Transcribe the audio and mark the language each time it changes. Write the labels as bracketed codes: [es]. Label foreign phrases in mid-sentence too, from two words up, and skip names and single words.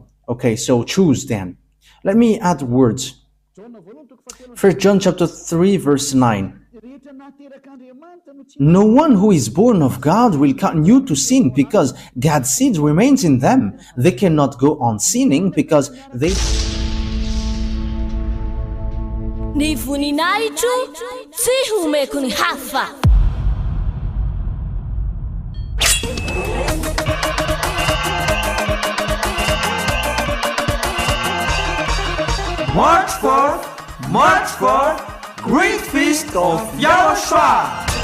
[en] Okay, so choose then. Let me add words. 1 John chapter 3 verse 9. No one who is born of God will continue to sin because God's seed remains in them. They cannot go on sinning because they... [mg] Ny voninahitro tsy homeko ny hafa. [en] March 4, Great Feast of YAHOSHUAH.